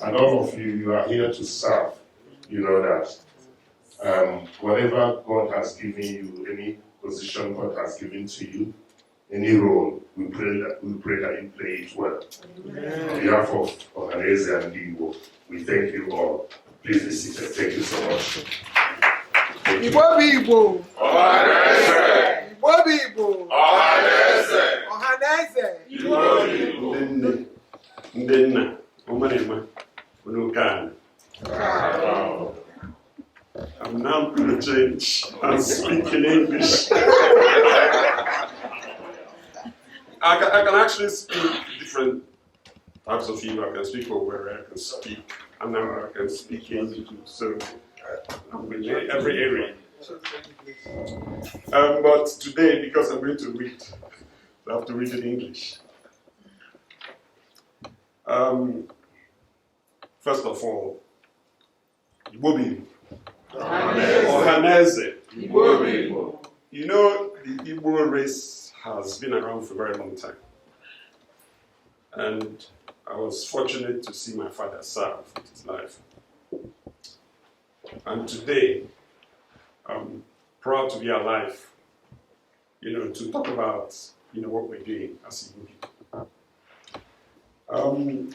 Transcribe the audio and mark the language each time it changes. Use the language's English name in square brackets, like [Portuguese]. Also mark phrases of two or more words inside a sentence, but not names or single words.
[English] And all of you, you are here to serve. You know that whatever God has given you, any position God has given to you, any role, we pray that you play it well. Amen. On behalf of Ohanaeze Ndi Igbo, we thank you all. Please be seated. Thank you so much. Igbo. Ohanaeze. Igbo. Ohanaeze. Ohanaeze. Igbo. [Igbo] Ndenna, Omanema, Unukan. [English] I'm now going to change and speak in English. I can actually speak different types of Igbo. I can speak Owerri, I can speak Anambra, I can speak English. So I'm in every area. But today, because I'm going to read, I have to read in English. First of all, Igbo. Ohanaeze. Igbo. You know, the Igbo race has been around for a very long time. And I was fortunate to see my father serve with his life. And today, I'm proud to be alive, to talk about, what we're doing as Igbo people.